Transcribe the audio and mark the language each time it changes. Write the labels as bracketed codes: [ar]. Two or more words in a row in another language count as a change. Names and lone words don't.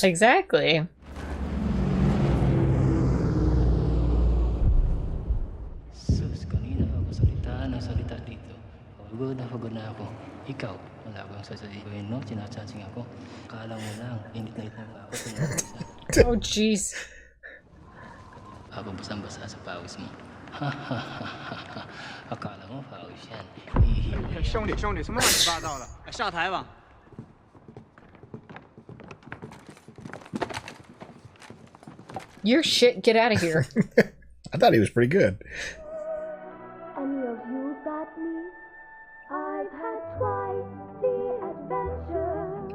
[en] Exactly. Oh, jeez. [tl] Habang basang-basa sa pawis mo. Akala mo pawis yan. [zh] 兄弟，什么乱七八糟的？上台吧。 [en] Your shit, get out of here. I thought he was pretty good. Any of you got me? I've had twice the adventure.